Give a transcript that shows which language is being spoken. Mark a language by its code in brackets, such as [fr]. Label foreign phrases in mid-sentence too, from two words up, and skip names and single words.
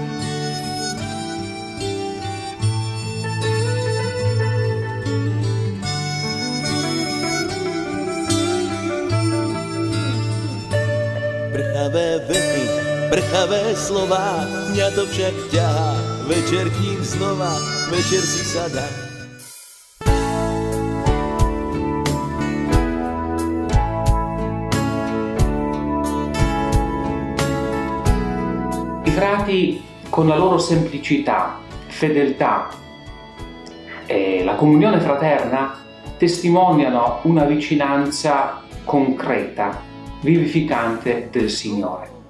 [sk] Prchavé vety, prchavé slová, mňa to však ťahá, večer k ním znova, večer si sadá. [it] I frati, con la loro semplicità, fedeltà e la comunione fraterna, testimoniano una vicinanza concreta, vivificante del Signore.